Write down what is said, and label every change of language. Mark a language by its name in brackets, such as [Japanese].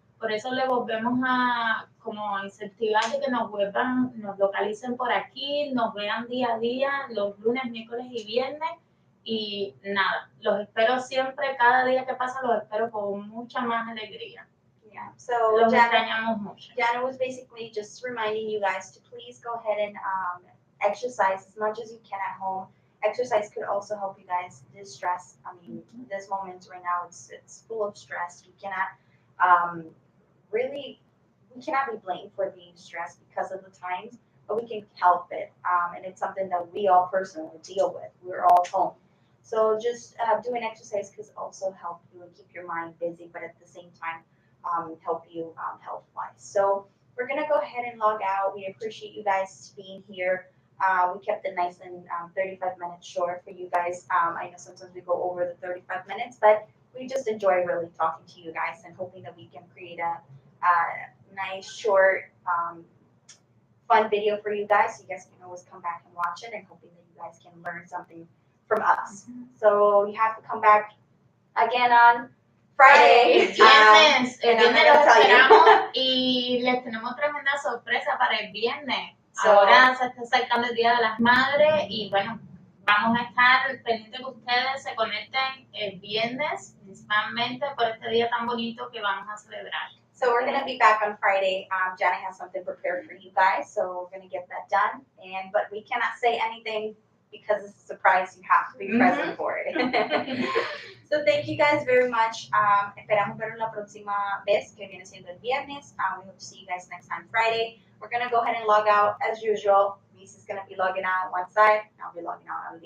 [Spanish] Por eso le volvemos a como incentivar de que nos localicen por aquí, nos vean día a día, los lunes, miércoles y viernes. Y nada, los espero siempre, cada día que pasa los espero con mucha más alegría. [English] Yeah, so [Spanish] Los extrañamos mucho. [English] Janet was basically just reminding you guys to please go ahead and exercise as much as you can at home. Exercise could also help you guys distress. I mean, this moment right now, it's full of stress. We cannot we cannot be blamed for being stressed because of the times, but we can help it. And it's something that we all personally deal with. We're all home. So just doing exercise could also help you and keep your mind busy, but at the same time, help you health-wise. So we're going to go ahead and log out. We appreciate you guys being here. We kept it nice and 35 minutes short for you guys. I know sometimes we go over the 35 minutes, but we just enjoy really talking to you guys and hoping that we can create a nice, short, fun video for you guys. So you guys can always come back and watch it, and hoping that you guys can learn something from us. So you have to come back again on Friday. [Spanish] El viernes los esperamos y les tenemos tremenda sorpresa para el viernes. Ahora se está acercando el Día de las Madres y bueno, Vamos a estar pendientes que ustedes se conecten el viernes, principalmente por este día tan bonito que vamos a celebrar. [English] So we're gonna be back on Friday. Janet has something prepared for you guys, so we're gonna get that done. But we cannot say anything because it's a surprise. You have to be present for it. So thank you guys very much. [Spanish] Esperamos verlos la próxima vez, que viene siendo el viernes. [English] We hope to see you guys next time Friday. We're gonna go ahead and log out as usual. Lisa's gonna be logging out on one side, and I'll be logging out on the other.